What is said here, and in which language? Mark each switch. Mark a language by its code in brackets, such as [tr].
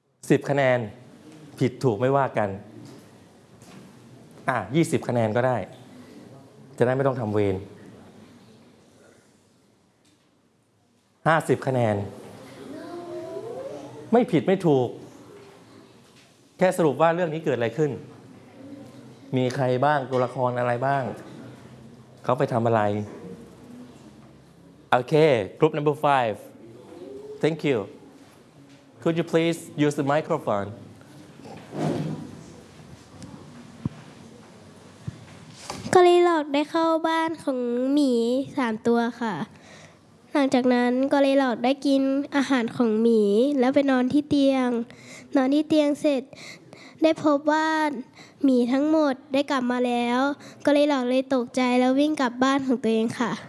[th] สิบคะแนนผิดถูกไม่ว่ากันยี่สิบคะแนนก็ได้จะได้ไม่ต้องทำเวร50 คะแนนไม่ผิดไม่ถูกแค่สรุปว่าเรื่องนี้เกิดอะไรขึ้นมีใครบ้างตัวละครอะไรบ้างเขาไปทำอะไร [en] Okay, group number 5. Thank you. Could you please use the microphone? [th] Goldilocks ได้เข้าบ้านของหมี3ตัวค่ะหลังจากนั้น Goldilocks ได้กินอาหารของหมีแล้วไปนอนที่เตียงนอนที่เตียงเสร็จได้พบว่าหมีทั้งหมดได้กลับมาแล้วก็เลยหลอกเลยตกใจแล้ววิ่งกลับบ้านของตัวเองค่ะ